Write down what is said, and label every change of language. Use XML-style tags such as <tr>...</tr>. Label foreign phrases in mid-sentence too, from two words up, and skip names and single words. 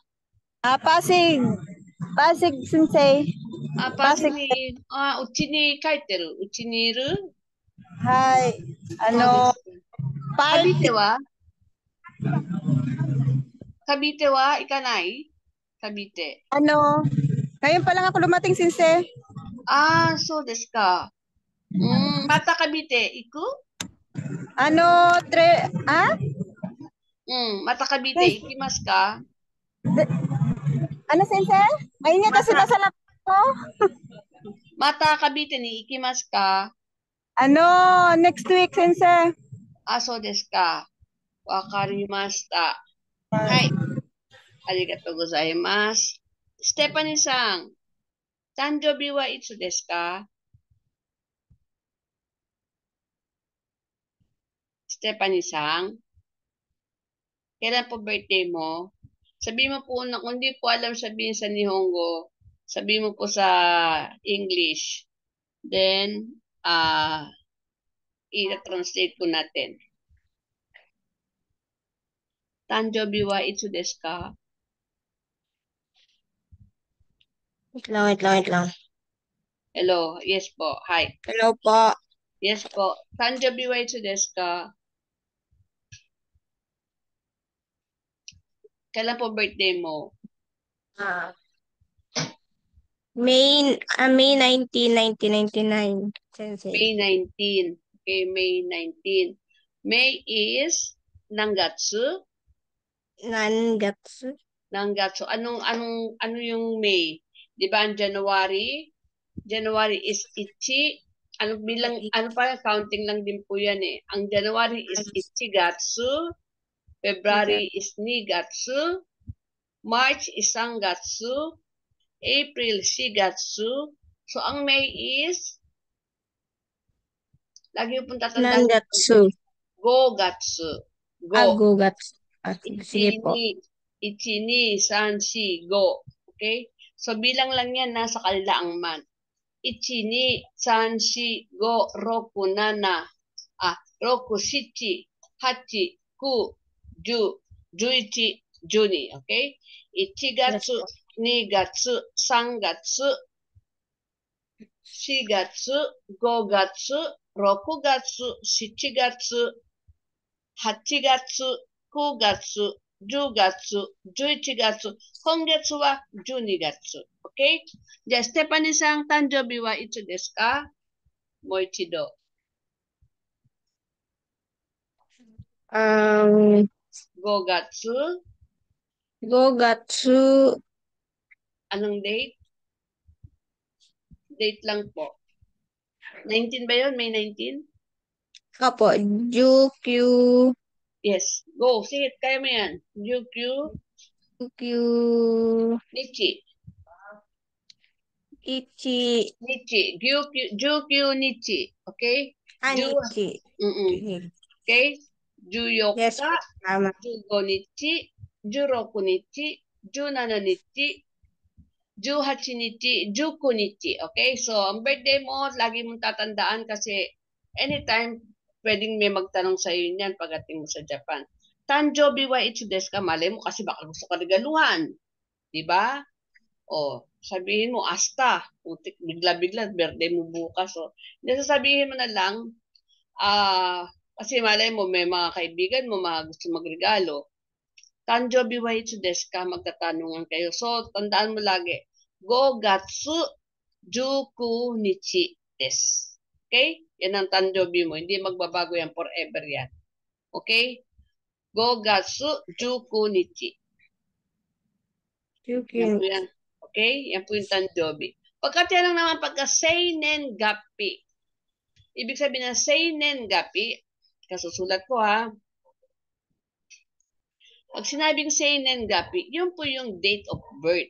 <tl>Pasig. Pasig, Sensei.</tl> <ja>パス Pasig. に、うちに帰ってる。うちにいる？はい。そうですか。カビテパーティー、はカビテは行かない？カビテ。</ja> <tl>ngayon pa lang ako dumating, Sensei.</tl> <ja>そうですか。またカビテ行く？またカビテ行きますか？</ja> <tl>Sensei? Ayun nga kasi</tl> <ja>また、</ja> <tl>nasa lap ko.</tl> <ja>またカビテに行きますか？</ja> <en>Next week, Sensei.</en> <ja>そうですか。わかりました。はい。ありがとうございます。ステパニーさん、誕生日はいつですか？</ja> <tl>ステパニーさん、kailan po birthday mo? Sabi mo po, kung hindi po alam sabihin sa Nihongo, sabi mo po sa English. Then, i-translate ko natin.</tl> <ja>誕生日はいつですか？</ja> <tl>Wait lang.</tl> <en>Hello, yes po. Hi. Hello po. Yes po.</en> <ja>誕生日はいつですか？</ja> <tl>Kailan po birthday mo?</tl> <en>May 19, 1999, Sensei. May 19. Okay, May 19. May is Nangatsu.</en> <ja>Nangatsu.</ja> <tl>Nangatsu. Ano yung May? 'Di ba ang January?</tl> <en>January is Ichi.</en> <tl>Ano pa, counting lang din po yan eh.</tl> <en>Ang January is Ichigatsu. February is Nigatsu. March is Sangatsu. April, Shigatsu.</en> <tl>So, ang May is, lagi po tatandaan.</tl> <ja>Nangatsu. 五月。五. Gogatsu.</ja> <tl>Sige po.</tl> <ja>一、二、三、四、五. Okay?</ja> <tl>So, bilang lang yan, nasa kalilaang man.</tl> <ja>一、二、三, 四、五、六、七. 六、七、八、九、十、十一、十二. Okay? 一月、二月、三月、四月、五月、六月、七月、八月、九月, 10 月、11月、今月は12月。OK? じゃあ、ステパニさん、誕生日はいつですか？もう一度。5月。 5月。</ja> <tl>Anong date? Date lang po. 19 ba yun? May 19? Apo, Jukyu. Yes. Go. Sige, kaya mo yan.</tl> <ja>Jukyu. Nichi. Nichi. 十九日. Okay? Nichi. Okay? Juyoka.</ja> <tl>Yes, tama.</tl> <ja>十五日。十六日。十七日. 18日、19日. Okay?</ja> <tl>So, ang birthday mo, lagi mong tatandaan kasi anytime, pwedeng may magtanong sa iyo niyan pagdating mo sa Japan.</tl> <ja>誕生日はいつですか?</ja> <tl>Malay mo kasi baka gusto ka regaluhan. Diba? O, sabihin mo, asta. Bigla-bigla, birthday mo bukas. So, sasabihin mo na lang, Kasi malay mo, may mga kaibigan mo, mga gusto magregalo.</tl> <ja>誕生日はいつですか?</ja> <tl>Magtatanungan kayo. So, tandaan mo lagi,</tl> <ja>5月19日です.</ja> <tl>Okay? Yan ang tanjobi mo. Hindi magbabago yan. Forever yan. Okay?</tl> <ja>5月19日.</ja> <tl>Yan po yan. Okay? Yan po yung tanjobi. Pagkatinanong naman pagka-</tl> <ja>生年月日.</ja> <tl>Ibig sabihin ng</tl> <ja>生年月日,</ja> <tl>kasusulat ko ha. Pag sinabing</tl> <ja>生年月日,</ja> <tl>yun po yung</tl> <en>date of birth.</en>